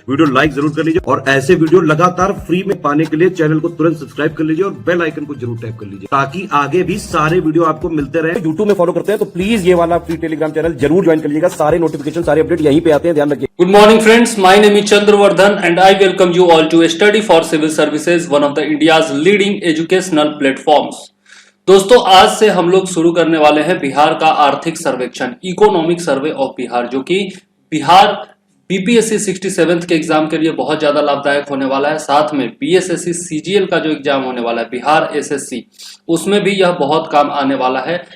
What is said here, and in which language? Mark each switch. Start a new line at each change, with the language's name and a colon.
Hindi: Video like जरूर कर लीजिए और ऐसे वीडियो लगातार फ्री में पाने के लिए चैनल को तुरंत सब्सक्राइब कर लीजिए और बेल आइकन को जरूर टैप कर लीजिए ताकि आगे भी सारे वीडियो आपको मिलते रहे। यूट्यूब में फॉलो करते हैं तो प्लीज ये वाला फ्री टेलीग्राम चैनल जरूर ज्वाइन कर लीजिएगा। सारे नोटिफिकेशन सारे अपडेट यहीं पे आते हैं, ध्यान रखिए।
English: Good morning friends, my name is Chandravardhan and I welcome you all to Study for Civil Services, one of the India's leading educational platforms.
Hindi: दोस्तों आज से हम लोग शुरू करने वाले हैं बिहार का आर्थिक सर्वेक्षण, इकोनॉमिक सर्वे ऑफ बिहार, जो कि बिहार बीपीएससी 67 के एग्जाम के लिए बहुत ज्यादा लाभदायक होने वाला है। साथ में बीएसएससी सीजीएल का जो एग्जाम होने वाला है बिहार एसएससी, उसमें भी यह बहुत काम आने वाला है।